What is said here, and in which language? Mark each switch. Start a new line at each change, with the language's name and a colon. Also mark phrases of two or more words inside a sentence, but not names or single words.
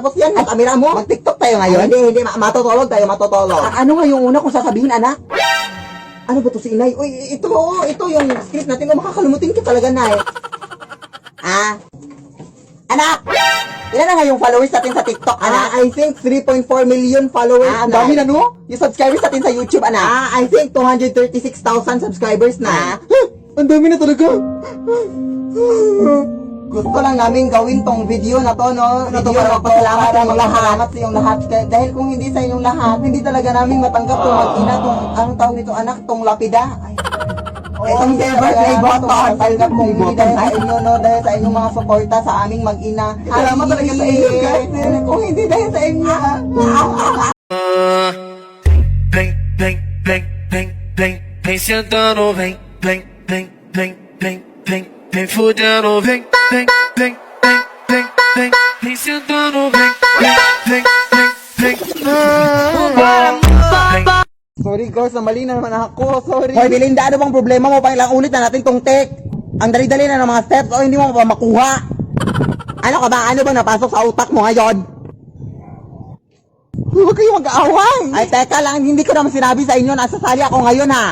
Filipino: Tapos yan, yung kamera mo. Mag-tiktok tayo ngayon? Hindi. Matutulog tayo, matutulog. Ano nga yung una kong sasabihin, anak? Ano ba to si Inay? Uy, ito yung script natin. Oh, makakalimutin ka talaga, Nay. Anak! Ilan na nga yung followers natin sa TikTok, anak?
English: I think 3.4 million followers na.
Filipino: Ang dami na, no? Yung subscribers natin sa YouTube, anak?
English: I think 236,000 subscribers na.
Filipino: Ang dami na talaga. Gusto lang namin gawin tong video na to, no? Video para magpasalamat sa inyong lahat. Sa inyong lahat. Dahil kung hindi sa inyong lahat, hindi talaga namin matanggap tong mag-ina, tong, anong tawag nito, anak, tong lapida. Itong
English: silver play button.
Filipino: Tanggap kung hindi dahil sa inyo, no? Dahil sa inyong mga suporta sa aming mag-ina. Salamat talaga sa inyo, guys. Kung hindi dahil sa inyo.
Portuguese: Vem, vem, vem, vem, vem, vem sentando, vem, vem, vem, vem, vem, vem, vem fudendo, vem, vem, vem, vem, vem, vem, vem sentando, vem, vem, vem, vem, vem.
English: Sorry, guys.
Filipino: Mali na naman ako. Sorry. Hoy, Belinda, ano bang problema mo? Pailang ulit na natin tong take. Ang dali-dali na ng mga steps o hindi mo pa makuha. Ano ka ba? Ano ba napasok sa utak mo ngayon? Huwag kayong mag-aaway. Ay, teka lang, hindi ko naman sinabi sa inyo, nasasali ako ngayon, ha?